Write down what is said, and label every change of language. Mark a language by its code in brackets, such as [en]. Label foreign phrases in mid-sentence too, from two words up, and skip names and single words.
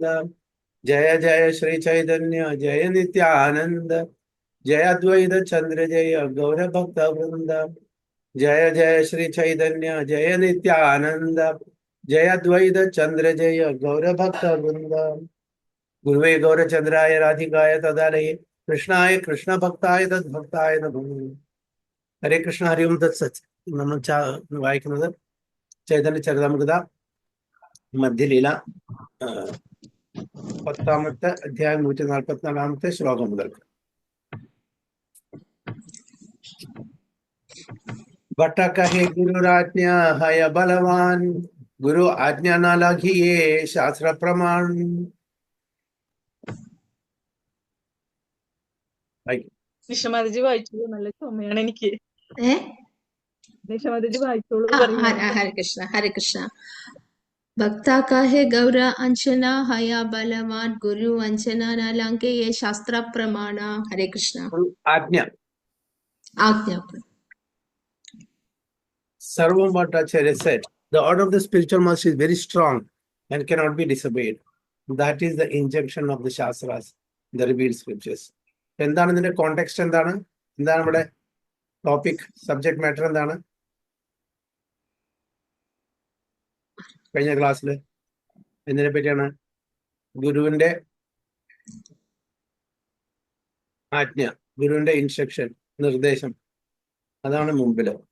[bn] জয় জয় শ্রী চৈতন্য জয় নিত্যানন্দ জয় অদ্বৈত চন্দ্র জয় গৌর ভক্ত বৃন্দ। জয় জয় শ্রী চৈতন্য জয় নিত্যানন্দ জয় অদ্বৈত চন্দ্র জয় গৌর ভক্ত বৃন্দ। [sa] गुरुवे गौरचंद्राय राधिकाय तदालये कृष्णाय कृष्ण भक्ताय तद्भक्ताय नमो। [ml] ഹരേ കൃഷ്ണ ഹരി ഓം തത്സത്. നമ്മൾ വായിക്കുന്നത് ചൈതന്യ ചരിതാമൃത മധ്യലീല 10ാമത്തെ അധ്യായം 144ാമത്തെ ശ്ലോകം മുതൽ. [bn] ভট্ট কহে গুরুর আজ্ঞা হয় বলবান গুরু আজ্ঞা না লঙ্ঘিয়ে শাস্ত্র প্রমাণ. [ml] നിഷമതിജി വായിച്ചോളൂ, നല്ല ചുമയാണ് എനിക്ക്. നിഷമതിജി വായിച്ചോളൂ. ഹരേ കൃഷ്ണ ഹരേ കൃഷ്ണ. [bn] ভক্ত কহে গৌর অঞ্জন হয় বলবান গুরু অঞ্জন নালঙ্কে শাস্ত্র প্রমাণ. [ml] ഹരേ കൃഷ്ണ. ആജ്ഞ. ആജ്ഞ. [en] Sarvam Bhattacharya said, the order of the spiritual master is very strong and cannot be disobeyed. That is the injunction of the Shastras, the revealed scriptures. [ml] എന്താണ് ഇതിന്റെ കോണ്ടെക്സ്റ്റ്? എന്താണ് നമ്മുടെ ടോപ്പിക്, [en] subject matter [ml] എന്താണ്? കഴിഞ്ഞ ക്ലാസ്സിൽ എന്തിനെ പറ്റിയാണ്? ഗുരുവിന്റെ ആജ്ഞ, ഗുരുവിന്റെ ഇൻസ്ട്രക്ഷൻ, നിർദ്ദേശം, അതാണ് മുമ്പില്.